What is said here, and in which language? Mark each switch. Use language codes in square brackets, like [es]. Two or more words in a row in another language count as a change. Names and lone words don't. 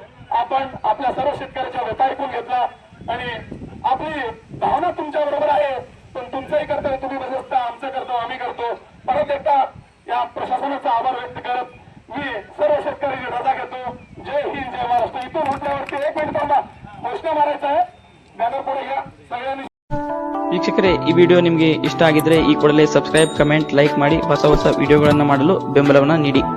[mr] आपण आपल्या सर्व शेतकऱ्याच्या व्यथा ऐकून घेतला आणि आपली भावना तुमच्या बरोबर आहे. पण तुमचंही कर्तव्य तुम्ही बसता, आमचं कर्तव्य आम्ही करतो. परत एकदा या प्रशासनाचा आभार व्यक्त करत मी सर्व शेतकऱ्यांची रजा घेतो. जय हिंद, जय महाराष्ट्र. इथून उठल्यावरती 1 मिनिट थांबा, घोषणा मारायचा आहे. बॅनर पुढे घ्या सगळ्यांनी. [kn] ವೀಕ್ಷಕರೇ, ಈ ವಿಡಿಯೋ ನಿಮಗೆ ಇಷ್ಟ ಆಗಿದ್ರೆ ಈ ಕೂಡಲೇ ಸಬ್ಸ್ಕ್ರೈಬ್, ಕಮೆಂಟ್, ಲೈಕ್ ಮಾಡಿ ಹೊಸ ಹೊಸ ವಿಡಿಯೋಗಳನ್ನು ಮಾಡಲು ಬೆಂಬಲವನ್ನು ನೀಡಿ.